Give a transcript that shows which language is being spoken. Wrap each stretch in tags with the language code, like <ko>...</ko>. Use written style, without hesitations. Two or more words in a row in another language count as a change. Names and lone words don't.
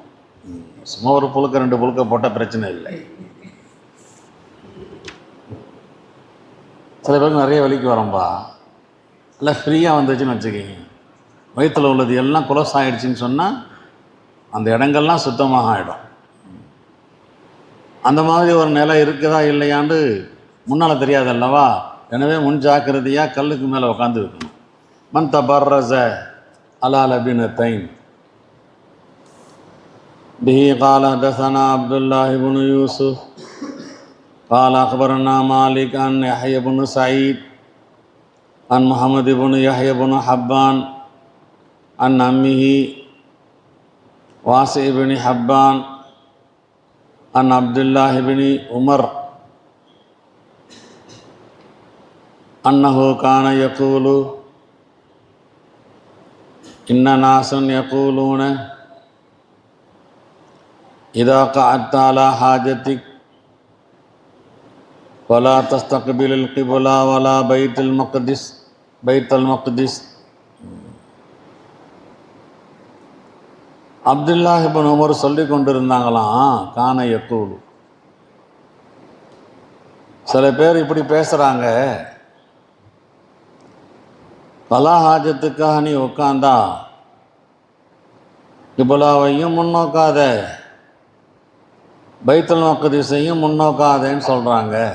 <ta>சும்மா ஒரு புழுக்க 2 புழுக்க போட்டால் பிரச்சனை இல்லை. சில பேருக்கு நிறைய விலைக்கு வரோம்பா, இல்லை ஃப்ரீயாக வந்துச்சுன்னு வச்சுக்கிங்க, வயிற்றில் உள்ளது எல்லாம் குலஸ் ஆகிடுச்சின்னு சொன்னால் அந்த இடங்கள்லாம் சுத்தமாக ஆகிடும். அந்த மாதிரி ஒரு நிலை இருக்குதா இல்லையாண்டு முன்னால் தெரியாது அல்லவா? எனவே முன் ஜாக்கிரதையாக கல்லுக்கு மேலே உட்காந்து இருக்கணும்.</ta> <ar>من تبرز على لبنتين. பிஹி قال حدثنا عبد الله بن يوسف قال أخبرنا مالك عن يحيى بن سعيد عن محمد بن يحيى بن حبان عن عمه واسع بن حبان عن عبد الله بن عمر أنه كان يقول إن ناسا يقولون إذا قعدت على حاجتك ولا تستقبل القبلة ولا بيت المقدس.</ar> <ta>அப்துல்லாஹ் இப்னு உமர் சொல்லி கொண்டிருந்தாங்களாம்,</ta> <ar>كان يقول,</ar> <ta>சில பேர் இப்படி பேசுகிறாங்க, பலா ஹாஜத்துக்காக நீ உட்காந்தா கிபுலாவையும் முன்னோக்காத, பைத்துல் மக்திஸையும் முன்னோக்காதேன்னு சொல்கிறாங்க.</ta>